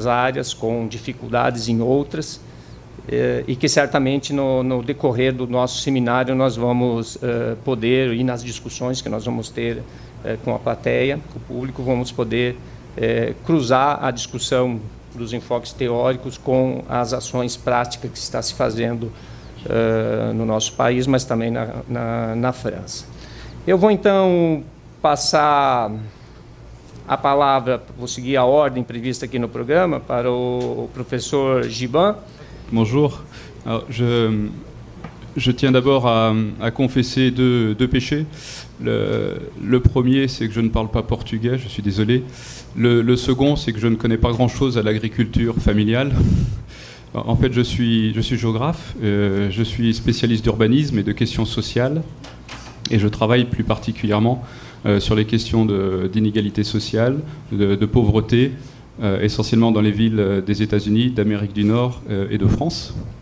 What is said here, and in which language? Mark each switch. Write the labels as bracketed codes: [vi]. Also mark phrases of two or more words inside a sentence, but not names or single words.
[pt] áreas, com dificuldades em outras, e que certamente no decorrer do nosso seminário nós vamos poder, e nas discussões que nós vamos ter com a plateia, com o público, vamos poder cruzar a discussão dos enfoques teóricos com as ações práticas que está se fazendo no nosso país, mas também na França. Eu vou então passar a palavra, vou seguir a ordem prevista aqui no programa, para o professor Giban. [fr] Bonjour. Alors, je tiens d'abord à confesser deux péchés. Le premier, c'est que je ne parle pas portugais, je suis désolé. Le second, c'est que je ne connais pas grand-chose à l'agriculture familiale. En fait, je suis géographe, je suis spécialiste d'urbanisme et de questions sociales, et je travaille plus particulièrement sur les questions d'inégalité sociale, de pauvreté, essentiellement dans les villes des États-Unis, d'Amérique du Nord et de France.